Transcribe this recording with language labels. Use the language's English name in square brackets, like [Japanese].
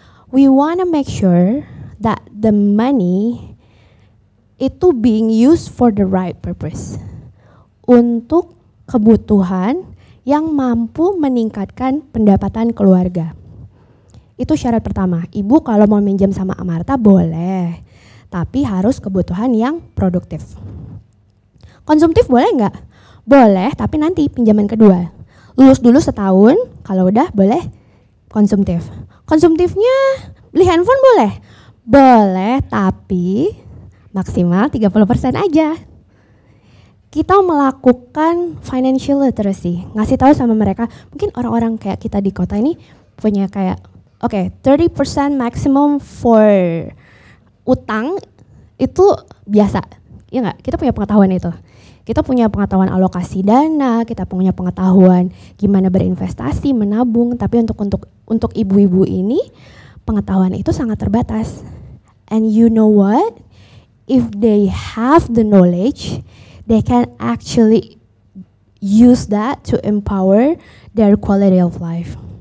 [English] We wanna make sure that the money [Indonesian] itu [English] being used for the right purpose. [Indonesian] Untuk kebutuhan yang mampu meningkatkan pendapatan keluarga. Itu syarat pertama. Ibu kalau mau minjem sama Amarta boleh, tapi harus kebutuhan yang produktif. Konsumtif boleh nggak? Boleh, tapi nanti pinjaman kedua. Lulus dulu setahun, kalau udah boleh konsumtif. Konsumtifnya beli handphone boleh? Boleh, tapi maksimal 30% aja. Kita melakukan financial literacy, ngasih tahu sama mereka, mungkin orang-orang kayak kita di kota ini punya kayak 30% [English] maximum for [Indonesian] utang itu biasa, ya nggak? Kita punya pengetahuan itu. Kita punya pengetahuan alokasi dana, kita punya pengetahuan gimana berinvestasi, menabung. Tapi untuk ibu-ibu ini pengetahuan itu sangat terbatas. [English] And you know what? If they have the knowledge, they can actually use that to empower their quality of life.